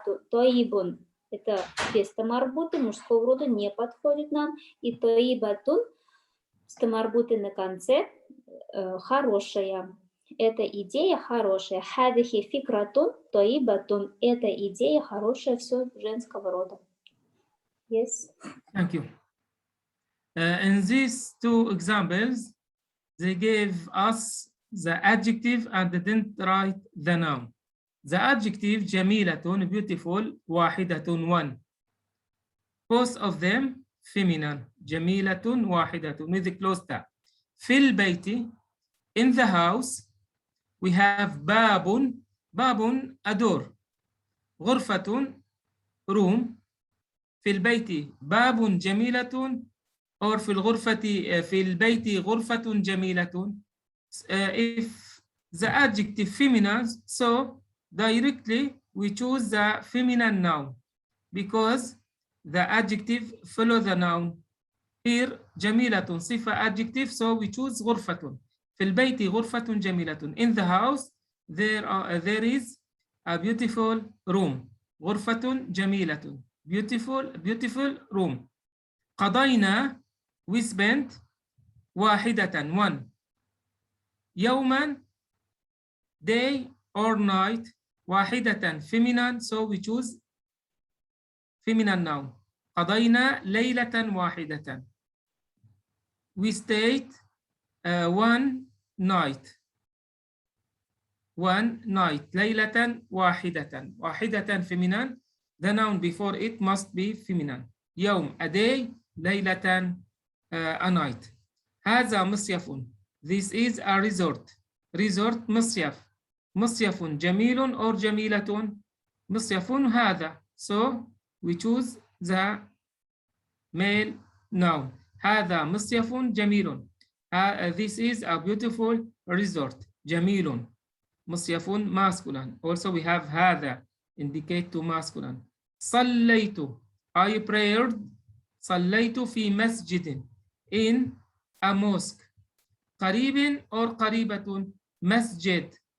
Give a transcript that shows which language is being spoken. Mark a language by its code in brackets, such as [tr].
[ru] Тоибун. Это без тамарбуты, мужского рода не подходит нам. И тоибатун с тамарбутой на конце хорошая. Это идея хорошая. [ar] Хадихи фикратун, тоибатун. [ru] Это идея хорошая, все женского рода. [en] Yes. Thank you. In these two examples, they gave us the adjective and didn't write the noun. The adjective جميلة, beautiful, واحدة, one. Both of them feminine. جميلة واحدة with the closed tag. [ar] في البيت, [en] in the house, [ar] we have باب, باب a door, غرفة room, في البيت باب جميلة, or في الغرفة في البيت غرفة جميلة. [en] If the adjective feminine, so directly we choose the feminine noun because the adjective follow the noun. Here جميلة صفة adjective, so we choose غرفة. [ar] في البيت غرفة جميلة. [en] In the house there is a beautiful room. [ar] غرفة جميلة. [en] Beautiful room. قضينا, we spent, واحدة, one. يوما, day or night, واحدة, feminine, so we choose feminine noun. [ar] قضينا ليلة واحدة. [en] We stayed one night. One night. [ar] ليلة واحدة. [en] واحدة feminine. The noun before it must be feminine. يوم, a day. ليلة, a night. [ar] هذا مصيف. [en] This is a resort. Resort مصيف. [ar] مصيف جميل or جميلة. مصيف هذا. [en] So we choose the male noun. [ar] هذا مصيف جميل. [en] This is a beautiful resort. [ar] جميل. [en] مصيف masculine. Also we have هذا indicate to masculine. صليت, I prayed. [ar] صليت في مسجد, [en] in a mosque. [ar] قريب or قريبة, مسجد.